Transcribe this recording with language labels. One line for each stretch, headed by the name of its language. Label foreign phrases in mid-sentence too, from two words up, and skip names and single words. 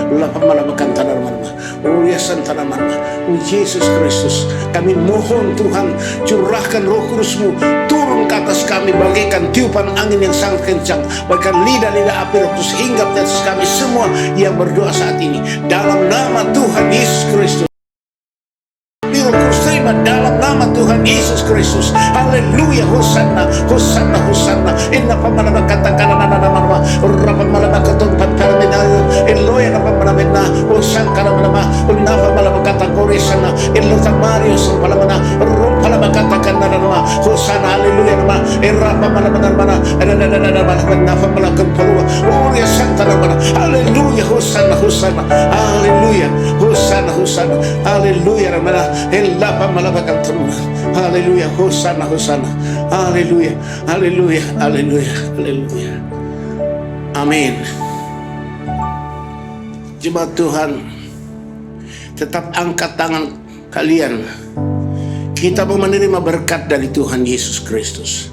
Indonesian: Yesus Kristus, kami mohon Tuhan, curahkan Roh Kudus-Mu turun ke atas kami bagaikan tiupan angin yang sangat kencang, bagaikan lidah-lidah api Roh Kudus hinggap di atas kami semua yang berdoa saat ini. Dalam nama Tuhan Yesus Kristus. Dalam nama Tuhan Yesus Kristus. Haleluya. Hosanna, Hosanna, Hosanna. Inna pamanama katakan nama Rabba malama katon pantarmina Eloya nama manamena Hosanna nama Unava malama katakori sana Elo tamario sampalamana Rom palama katakan nama Hosanna. Haleluya nama Rabba malama mana Nafa malakam palua Uria santa nama. Haleluya. Hosanna, Hosanna. Haleluya. Hosanna, Hosanna. Haleluya nama Elapa malabakan teruna. Haleluya. Hosanna, Hosanna. Haleluya. Haleluya. Haleluya. Haleluya. Amin. Jemaat Tuhan, tetap angkat tangan kalian. Kita mau menerima berkat dari Tuhan Yesus Kristus.